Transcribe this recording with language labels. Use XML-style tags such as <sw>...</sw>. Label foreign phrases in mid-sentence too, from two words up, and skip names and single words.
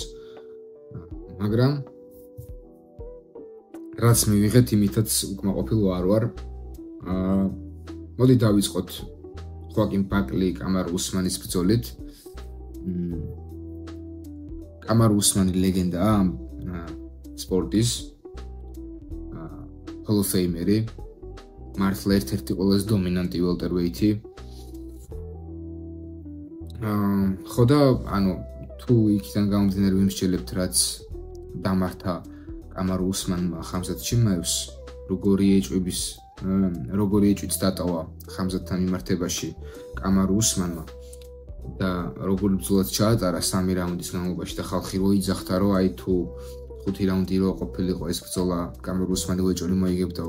<ka>მაგრამ რაც მივიღეთ იმითაც უკმაყოფილო არ ვარ. მოდი დავიწყოთ Joaquin Buckley, Kamaru Usmanis ბრძოლით. Kamaru Usmani ლეგენდაა სპორტის.</ka> <en>Hall of Famer-</en> <ka>ი. მართლა ერთ-ერთი ყველაზე დომინანტი welterweight-ი. ხო და თუ იქიდან გამომდინარე ვიმსჯელებთ რაც დამართა Kamaru Usmanმა Khamzat Chimaevs, როგორი ეჭვიც დატოვა Khamzat-თან მიმართებაში Kamaru Usmanმა და როგორი ბრძოლაც ჩაატარა 3 რაუნდის განმავლობაში და ხალხი რო იძახდა რომ თუ 5 რაუნდი რო ყოფილიყო ეს ბრძოლა Kamaru Usmani უეჭველი მოიგებდაო.</ka>